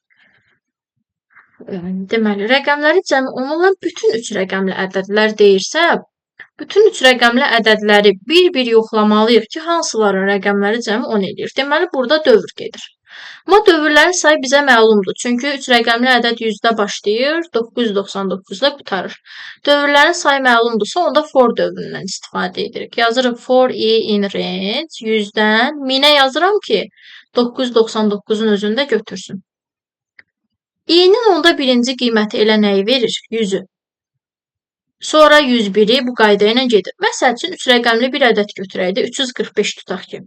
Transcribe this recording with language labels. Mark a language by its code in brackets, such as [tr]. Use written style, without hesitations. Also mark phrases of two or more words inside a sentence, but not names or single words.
[az] Deməli, rəqəmləri cəmi 10 olan bütün 3 rəqəmli ədədlər deyirsə, bütün 3 rəqəmli ədədləri bir-bir yoxlamalıyıq ki, hansıların rəqəmləri cəmi 10 edir. Deməli, burada dövr gedir. Amma dövrlərin sayı bizə məlumdur. Çünki 3 rəqəmli ədəd 100-də başlayır, 999-da qurtarır. Dövrlərin sayı məlumdursa, onda for dövründən istifadə edirik. Yazırıq [en] for i in range [az] 100-dən 1000-ə yazıram ki, 999-un özündə götürsün. i-nin onda birinci qiyməti elə nəyi verir? 100-ü. Sonra 101-i bu qayda ilə gedir. Məsəl üçün 3 rəqəmli bir ədəd götürək də 345 tutaq ki.